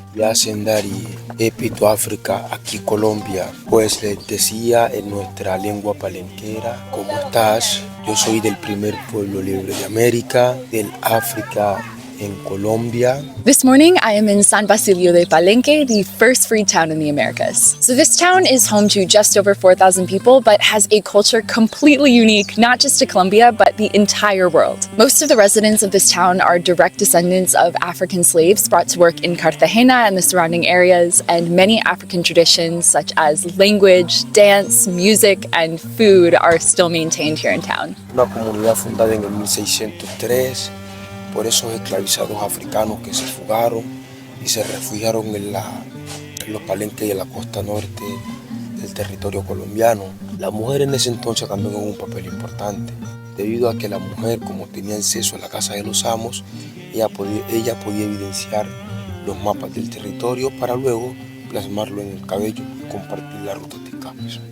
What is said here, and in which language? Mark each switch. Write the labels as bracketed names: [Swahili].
[Spanish] Y hacen dar y epito África aquí Colombia. Pues les decía en nuestra lengua palenquera, ¿cómo estás? Yo soy del primer pueblo libre de América, del África en Colombia. [English] This morning, I am in San Basilio de Palenque, the first free town in the Americas. So this town is home to just over 4,000 people, but has a culture completely unique, not just to Colombia, but the entire world. Most of the residents of this town are direct descendants of African slaves brought to work in Cartagena and the surrounding areas, and many African traditions such as language, dance, music, and food are still maintained here in town. [Spanish] Una comunidad fundada en el 1603 por esos esclavizados africanos que se fugaron y se refugiaron en los palenques de la costa norte del territorio colombiano. La mujer en ese entonces también jugó un papel importante, debido a que la mujer, como tenía acceso a la casa de los amos, ella podía evidenciar los mapas del territorio para luego plasmarlo en el cabello y compartir la ruta de escapes.